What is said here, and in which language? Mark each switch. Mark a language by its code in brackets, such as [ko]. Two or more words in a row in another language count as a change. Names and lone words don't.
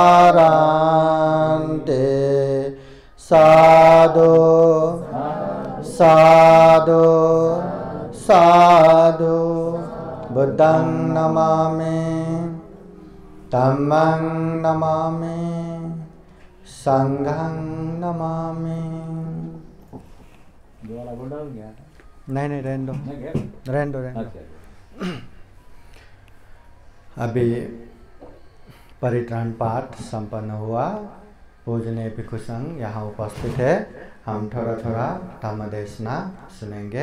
[pi] paranti sadhu sadhu sadhu buddhang namami dhammang namami sanghang namami [hi] नहीं रहने दो अभी परित्राण पाठ संपन्न हुआ। पूजनीय भिक्षु संघ यहाँ उपस्थित है। हम थोड़ा थोड़ा धम्म देशना सुनेंगे।